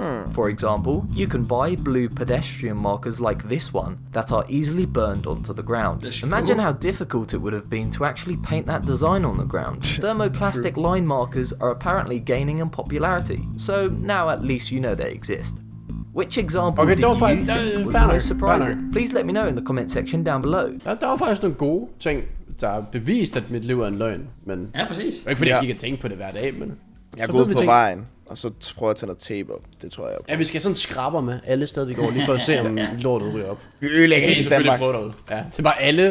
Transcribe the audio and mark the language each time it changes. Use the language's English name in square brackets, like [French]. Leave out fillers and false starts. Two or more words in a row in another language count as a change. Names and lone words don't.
[English] For example, you can buy blue pedestrian markers like this one that are easily burned onto the ground. Imagine how difficult it would have been to actually paint that design on the ground. Thermoplastic line markers are apparently gaining in popularity, so now at least you know they exist. Which example did you think was the most surprising? Please let me know in the comment section down below. [Danish] Der var faktisk nogle gode ting, der har bevist, at mit liv er en løgn. Men ja, præcis. Det er ikke fordi, jeg ikke kan tænke på det hver dag, men... Jeg er gået på vejen, og så prøver jeg at tage noget tape op. Det tror jeg på. Ja, vi skal sådan skraber med alle steder, vi går, lige for at se, om lortet ryger op. Vi ødelægger hele Danmark. Ja, det er bare alle...